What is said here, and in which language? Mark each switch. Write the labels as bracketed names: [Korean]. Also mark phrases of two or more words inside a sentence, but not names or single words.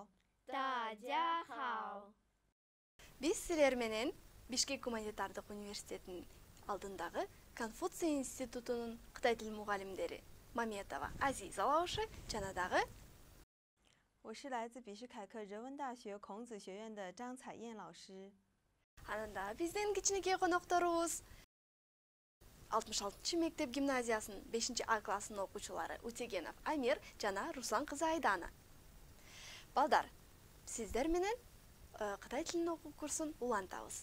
[Chinese] 大家好。 [Kyrgyz] Биз силер менен Бишкек гуманитардык университетинин алдындагы Конфуций институтунун Кытай тил мугалимдери Маметова Азиза лаушы жана дагы [Chinese] 我是来自比什凯克人文大学孔子学院的张彩燕老师。 [Kyrgyz] анан дагы биздин кичинекей конокторубуз 66 мектеп гимназиясынын 5 А классынын окуучулары Утегенов Амир жана Руслан кызы Айдана. Балдар, сиздер менен Кытай тилин окуу курсун улантабыз.